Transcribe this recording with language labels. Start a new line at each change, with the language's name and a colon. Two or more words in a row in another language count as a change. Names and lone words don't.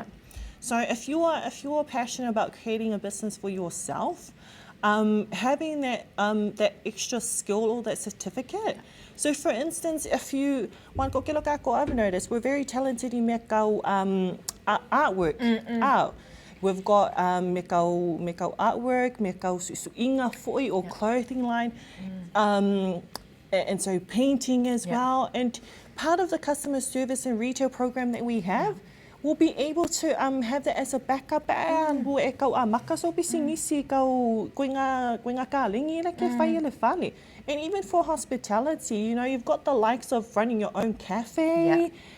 English: So if you are passionate about creating a business for yourself, having that extra skill or that certificate. So for instance, if you I've noticed we're very talented in artwork. We've got mekau artwork, mekau susuinga foi or clothing line, and so painting as well. And part of the customer service and retail program that we have, we'll be able to have that as a backup. And even for hospitality, you've got the likes of running your own cafe.